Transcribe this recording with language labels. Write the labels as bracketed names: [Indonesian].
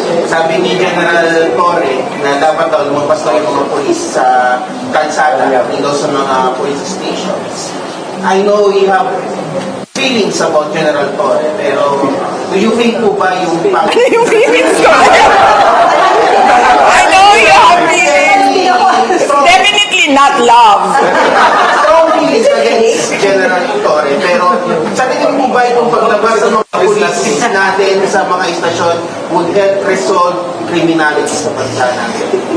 [Filipino] Sabi ni General Torre na dapat daw lumagpas daw yung mga polis sa kalsada, hindi daw sa mga police stations. [English] I know you have feelings about General Torre, pero do you think [Filipino] po ba yung Ano yung feelings ko? [English] I know you have feelings. Definitely not love. strong feelings against General Torre, [Filipino] pero sa tingin mo ba yung paglabas ng mga police natin sa mga istasyon [English] would help resolve criminality [Filipino] sa bansa natin?